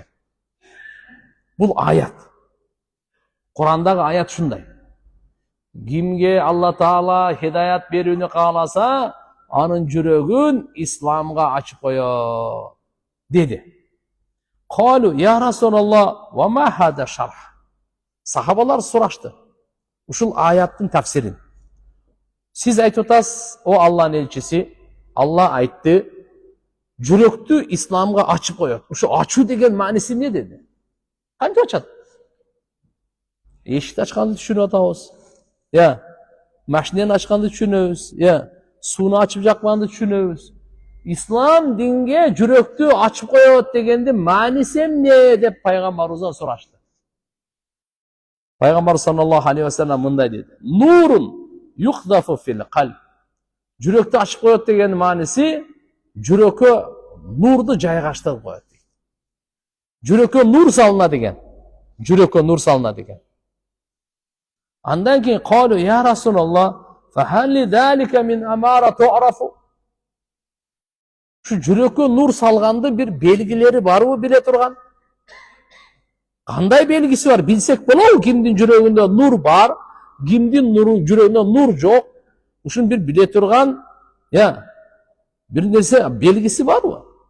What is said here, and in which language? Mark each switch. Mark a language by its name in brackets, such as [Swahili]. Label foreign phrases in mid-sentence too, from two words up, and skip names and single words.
[Kyrgyz] Бул аят. Курандагы аят шундай. Кимге Алла Таала хидаят берүүнү кааласа, анын жүрөгүн исламга ачып коет деди. [Arabic] قالوا يا رسول الله وما هذا الشرح. [Kyrgyz] Сахабалар сурашты. Ушул аяттын тафсирин. Сиз айтып атасыз, о Алланын элчиси, Алла айтты, жүрөктү исламга ачып коет. Ушу ачуу деген мааниси эмне деди? Кантип ачат? Эшикти ачканды түшүнүп атабыз. Машинени ачканды түшүнөбүз. Сууну ачып жакканды түшүнөбүз. Ислам динге жүрөктү ачып коет дегенди мааниси эмне деп пайгамбарыбыздан сурашты. Пайгамбар [Arabic] صلى الله عليه وسلم [Kyrgyz] мындай деди: [Arabic] "نور يقذف في القلب." [Kyrgyz] Жүрөктү ачып коет деген мааниси жүрөккө нурду жайгаштырып коет. Жүрөккө нур салына деген. Жүрөккө нур салына деген. Андан кийин [Arabic] قالوا يا رسول الله فهل لذلك من أمارة تعرف?" [Kyrgyz] Şu жүрөккө нур салганды бир белгилери барбы биле турган? Кандай белгиси бар? Билсек болобу кимдин жүрөгүндө нур бар, кимдин жүрөгүндө нур жок? Ушун бир биле турган, бир нерсе белгиси барбы?